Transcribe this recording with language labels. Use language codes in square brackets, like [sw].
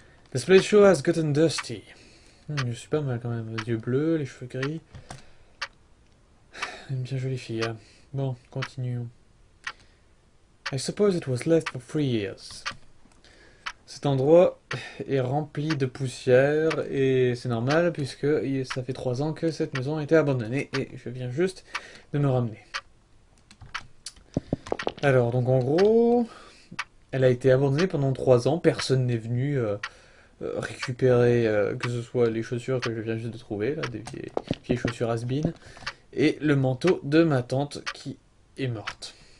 [en] This place sure has gotten dusty. [fr] Je suis pas mal quand même. Les yeux bleus, les cheveux gris. Une bien jolie fille. Hein. Bon, continuons. [en] I suppose it was left for 3 years. [fr] Cet endroit est rempli de poussière et c'est normal puisque ça fait 3 ans que cette maison a été abandonnée et je viens juste de me ramener. Alors, donc en gros, elle a été abandonnée pendant 3 ans, personne n'est venu récupérer que ce soit les chaussures que je viens juste de trouver, là, des vieilles chaussures has-been, et le manteau de ma tante qui est morte.